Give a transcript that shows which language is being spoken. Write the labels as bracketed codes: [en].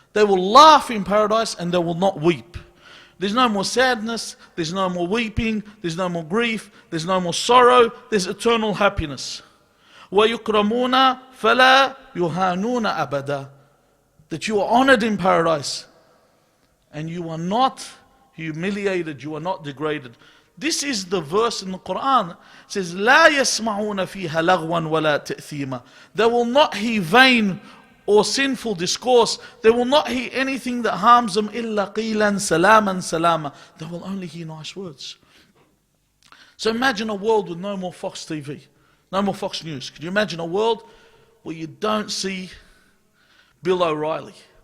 [en] They will laugh in paradise and they will not weep. There's no more sadness, there's no more weeping, there's no more grief, there's no more sorrow, there's eternal happiness. [ar] وَيُكْرَمُونَ فَلَا يُهَانُونَ أَبَدًا. [en] That you are honored in paradise and you are not humiliated, you are not degraded. This is the verse in the Quran. It says, [ar] لا يسمعون فيها لغوا ولا تأثيما. [en] They will not hear vain or sinful discourse. They will not hear anything that harms them. [ar] إلا قيلا سلاما سلاما. [en] They will only hear nice words. So imagine a world with no more Fox TV, no more Fox News. Could you imagine a world where you don't see Bill O'Reilly?